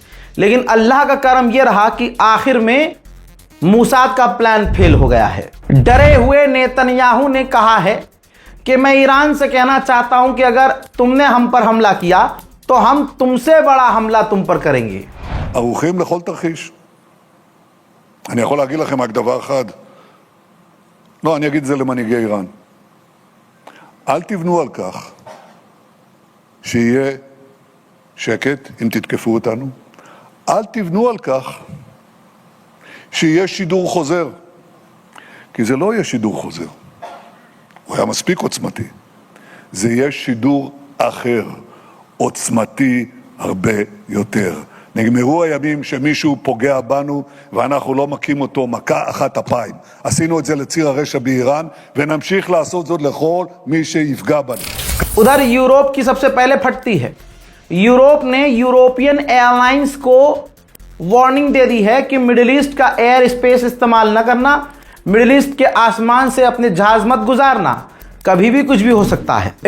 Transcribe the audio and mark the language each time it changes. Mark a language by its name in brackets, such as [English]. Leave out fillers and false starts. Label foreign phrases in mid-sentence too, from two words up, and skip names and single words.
[Hindi] लेकिन अल्लाह का करम यह रहा कि आखिर में मुसाद का प्लान फेल हो गया है। डरे हुए नेतन्याहू ने कहा है कि मैं ईरान से कहना चाहता हूं कि अगर तुमने हम पर हमला किया तो हम तुमसे बड़ा हमला तुम पर करेंगे। [Hebrew] ערוכים לכל תרחיש. אני יכול להגיד לכם רק דבר אחד, לא, אני אגיד את זה למנהיגי איראן. אל תבנו על כך שיהיה שקט אם תתקפו אותנו. אל תבנו על כך שיהיה שידור חוזר, כי זה לא יהיה שידור חוזר. הוא היה מספיק עוצמתי. זה יהיה שידור אחר, עוצמתי הרבה יותר. נגמרו הימים שמישהו פוגע בנו ואנחנו לא מכים אותו מכה אחת אפיים. עשינו את זה לציר הרשע באיראן ונמשיך לעשות זאת לכל מי שיפגע בנו. [Hindi] उधर यूरोप की सबसे पहले फटती है। यूरोप ने [English] European airlines [Hindi] को वार्निंग दे दी है कि मिडिल ईस्ट का [English] air space [Hindi] इस्तेमाल न करना, मिडिल ईस्ट के आसमान से अपने जहाज मत गुजारना, कभी भी कुछ भी हो सकता है।